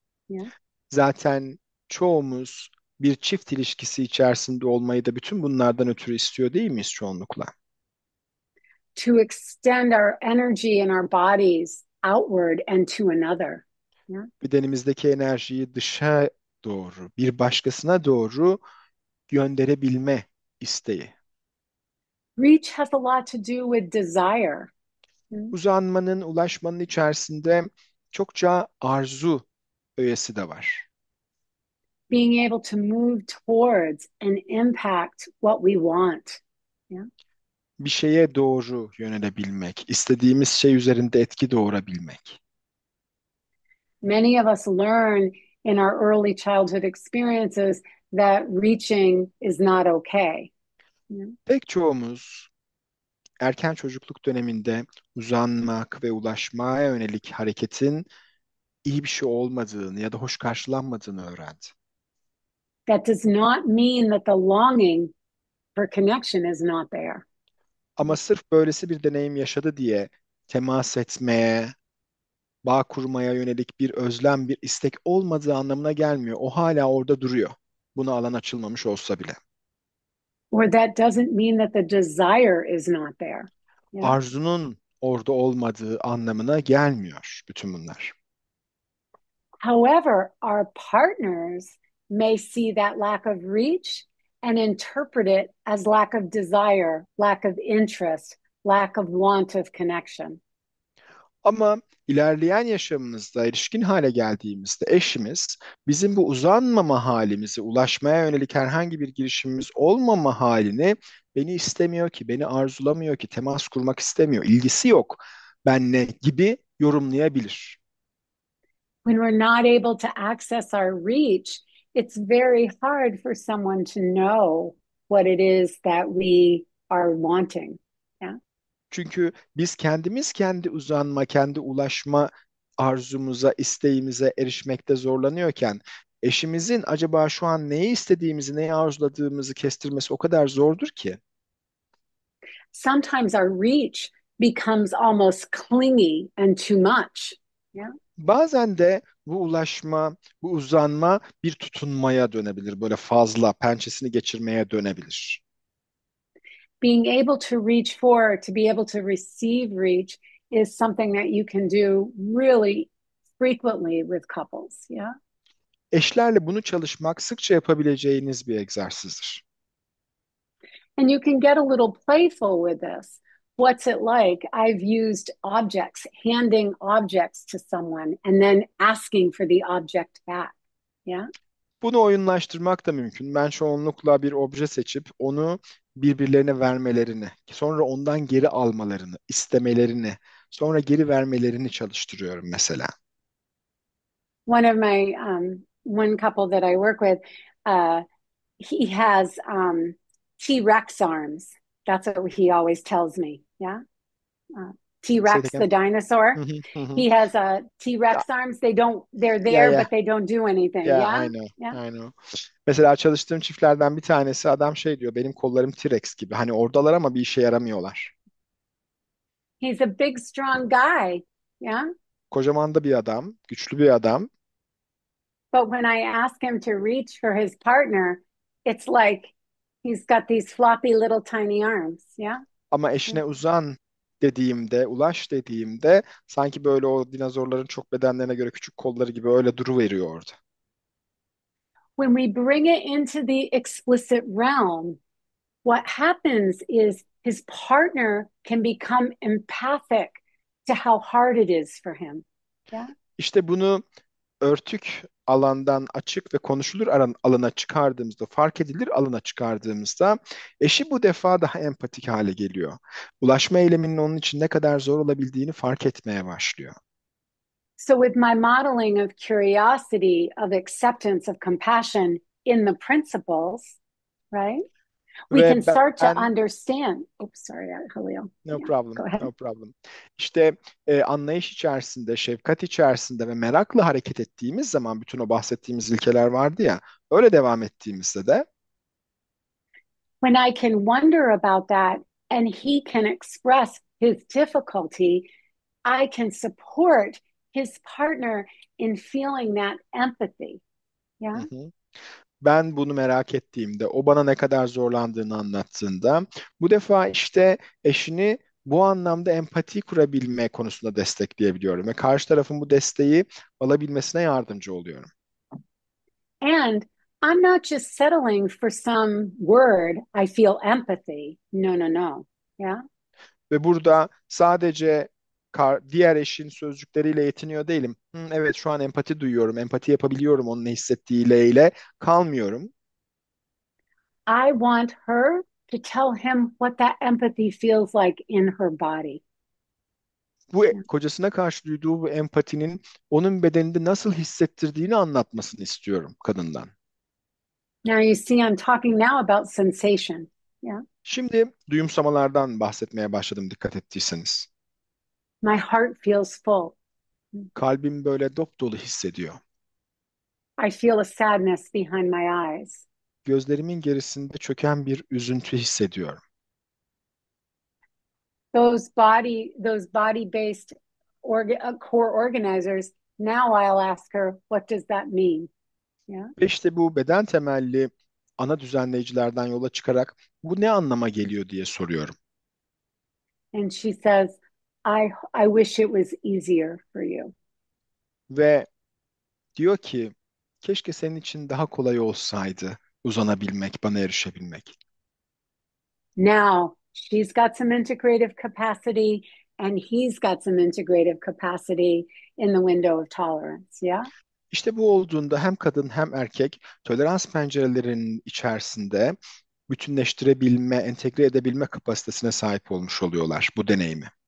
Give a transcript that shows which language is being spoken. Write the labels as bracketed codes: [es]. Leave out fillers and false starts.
[en] Yeah. [tr] Zaten çoğumuz bir çift ilişkisi içerisinde olmayı da bütün bunlardan ötürü istiyor değil miyiz çoğunlukla? [en] To extend our energy and our bodies outward and to another. Yeah. [tr] Bedenimizdeki enerjiyi dışa doğru, bir başkasına doğru gönderebilme isteği. [en] Reach has a lot to do with desire. [tr] Uzanmanın, ulaşmanın içerisinde çokça arzu öğesi de var. [en] Being able to move towards and impact what we want. Yeah. [tr] Bir şeye doğru yönelebilmek, istediğimiz şey üzerinde etki doğurabilmek. [en] Many of us learn in our early childhood experiences that reaching is not okay. Yeah. [tr] Pek çoğumuz erken çocukluk döneminde uzanmak ve ulaşmaya yönelik hareketin iyi bir şey olmadığını ya da hoş karşılanmadığını öğrendi. [en] That does not mean that the longing for connection is not there. [tr] Ama sırf böylesi bir deneyim yaşadı diye temas etmeye, bağ kurmaya yönelik bir özlem, bir istek olmadığı anlamına gelmiyor. O hala orada duruyor. Buna alan açılmamış olsa bile. [en] Or that doesn't mean that the desire is not there. Yeah. [tr] Arzunun orada olmadığı anlamına gelmiyor bütün bunlar. [en] However, our partners may see that lack of reach and interpret it as lack of desire, lack of interest, lack of want of connection. [tr] Ama ilerleyen yaşamımızda erişkin hale geldiğimizde eşimiz bizim bu uzanmama halimizi, ulaşmaya yönelik herhangi bir girişimimiz olmama halini beni istemiyor ki, beni arzulamıyor ki, temas kurmak istemiyor, ilgisi yok benle gibi yorumlayabilir. [en] When we're not able to access our reach, it's very hard for someone to know what it is that we are wanting. Yeah. [tr] Çünkü biz kendimiz kendi uzanma, kendi ulaşma arzumuza, isteğimize erişmekte zorlanıyorken eşimizin acaba şu an neyi istediğimizi, neyi arzuladığımızı kestirmesi o kadar zordur ki. [en] Sometimes our reach becomes almost clingy and too much. Yeah. [tr] Bazen de bu ulaşma, bu uzanma bir tutunmaya dönebilir. Böyle fazla pençesini geçirmeye dönebilir. [en] Being able to reach for, to be able to receive reach is something that you can do really frequently with couples. Yeah. [tr] Eşlerle bunu çalışmak sıkça yapabileceğiniz bir egzersizdir. [en] And you can get a little playful with this. What's it like? I've used objects, handing objects to someone and then asking for the object back. Yeah. [tr] Bunu oyunlaştırmak da mümkün. Ben çoğunlukla bir obje seçip onu birbirlerine vermelerini, sonra ondan geri almalarını, istemelerini, sonra geri vermelerini çalıştırıyorum mesela. [en] One couple that I work with, he has T-Rex arms. That's what he always tells me. Yeah. Say it T-Rex, again. the dinosaur. Hı hı, hı hı. He has T-Rex arms. They're Yeah, there, yeah. but they don't do anything. Yeah, Yeah. I know, Yeah. I know. [tr] Mesela çalıştığım çiftlerden bir tanesi adam şey diyor, benim kollarım T-Rex gibi. Hani oradalar ama bir işe yaramıyorlar. [en] He's a big, strong guy. Yeah. [tr] Kocaman da bir adam, güçlü bir adam. [en] But when I ask him to reach for his partner, it's like he's got these floppy little tiny arms. Yeah. [tr] Ama eşine uzan dediğimde, ulaş dediğimde sanki böyle o dinozorların çok bedenlerine göre küçük kolları gibi öyle duruveriyor orada. [en] When we bring it into the explicit realm, what happens is his partner can become empathic to how hard it is for him. Yeah. [tr] İşte bunu örtük alandan açık ve konuşulur alana çıkardığımızda, fark edilir alana çıkardığımızda eşi bu defa daha empatik hale geliyor. Ulaşma eyleminin onun için ne kadar zor olabildiğini fark etmeye başlıyor. [en] So with my modeling of curiosity, of acceptance, of compassion in the principles, right? We can start to [tr] ben [en] understand. Oops, sorry, Halil. no Yeah, problem, go ahead. no problem. [tr] İşte anlayış içerisinde, şefkat içerisinde ve merakla hareket ettiğimiz zaman bütün o bahsettiğimiz ilkeler vardı ya, öyle devam ettiğimizde de [en] When I can wonder about that and he can express his difficulty, I can support his partner in feeling that empathy. Yeah. hı hı. [tr] Ben bunu merak ettiğimde, o bana ne kadar zorlandığını anlattığında, bu defa işte eşini Bu anlamda empati kurabilme konusunda destekleyebiliyorum ve karşı tarafın bu desteği alabilmesine yardımcı oluyorum. [en] And I'm not just settling for some word, I feel empathy. No, no, no. Yeah. [tr] Ve burada sadece diğer eşin sözcükleriyle yetiniyor değilim. Evet, şu an empati duyuyorum, empati yapabiliyorum onun ne hissettiğiyle kalmıyorum. [en] I want her to tell him what that empathy feels like in her body. [tr] Bu [en] Yeah. [tr] kocasına karşı duyduğu bu empatinin onun bedeninde nasıl hissettirdiğini anlatmasını istiyorum kadından. [en] Now you see, I'm talking now about sensation. Yeah. [tr] Şimdi duyumsamalardan bahsetmeye başladım dikkat ettiyseniz. [en] My heart feels full. [tr] Kalbim böyle dop dolu hissediyor. [en] I feel a sadness behind my eyes. [tr] Gözlerimin gerisinde çöken bir üzüntü hissediyorum. [en] Those body-based core organizers. Now I'll ask her, what does that mean? Yeah. [tr] Ve işte bu beden temelli ana düzenleyicilerden yola çıkarak bu ne anlama geliyor diye soruyorum. [en] And she says, I wish it was easier for you. [tr] Ve diyor ki keşke senin için daha kolay olsaydı uzanabilmek, bana erişebilmek. [en] Now she's got some integrative capacity and he's got some integrative capacity in the window of tolerance. Yeah. [tr] İşte bu olduğunda hem kadın hem erkek tolerans pencerelerinin içerisinde bütünleştirebilme, entegre edebilme kapasitesine sahip olmuş oluyorlar bu deneyimi.